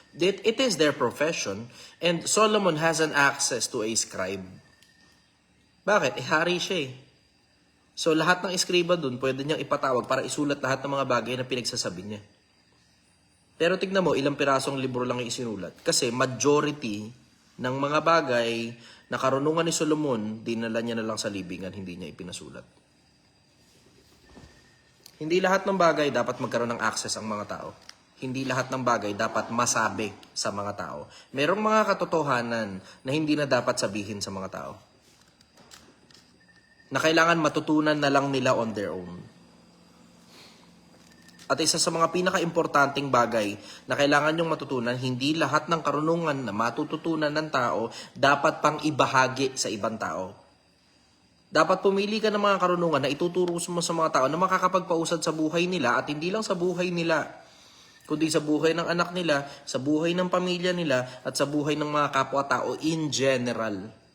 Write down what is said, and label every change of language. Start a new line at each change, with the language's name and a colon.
English: It is their profession, and Solomon has an access to a scribe.
Filipino: Bakit? Eh, hari siya eh. So lahat ng escriba dun, pwede niyang ipatawag para isulat lahat ng mga bagay na pinagsasabi niya. Pero tignan mo, ilang pirasong libro lang yung isinulat. Kasi majority ng mga bagay na karunungan ni Solomon, dinala niya na lang sa libingan, hindi niya ipinasulat. Hindi lahat ng bagay dapat magkaroon ng access ang mga tao. Hindi lahat ng bagay dapat masabi sa mga tao. Merong mga katotohanan na hindi na dapat sabihin sa mga tao. Na kailangan matutunan na lang nila
English: on their own.
Filipino: At isa sa mga pinaka-importanting bagay na kailangan nyong matutunan, hindi lahat ng karunungan na matututunan ng tao dapat pang ibahagi sa ibang tao. Dapat pumili ka ng mga karunungan na ituturo mo sa mga tao na makakapagpausad sa buhay nila at hindi lang sa buhay nila, kundi sa buhay ng anak nila, sa buhay ng pamilya nila, at sa buhay ng mga kapwa-tao
English: in general.